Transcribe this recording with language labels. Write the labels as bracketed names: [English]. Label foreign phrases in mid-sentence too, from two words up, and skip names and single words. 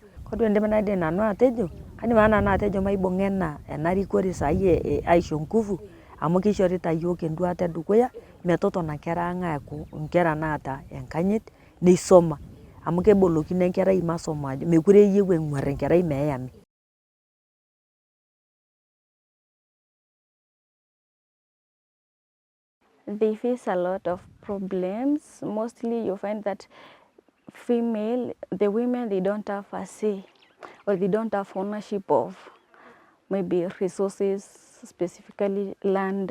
[Masai] Kore endim naidim nanu atejo, kaidim ake nanu atejo maibung'a ena rikore saai aisho nguvu amu kishorita yiok enduata edukuya metotona nkera ang' aaku nkera naata enkanyit neisoma. amu kebolokino enkerai masomo ajo mekure eyieu eng'uar enkerai meyami. [English] They face a lot of problems. Mostly you find that the women, they don't have a say, or they don't have ownership of maybe resources, specifically land.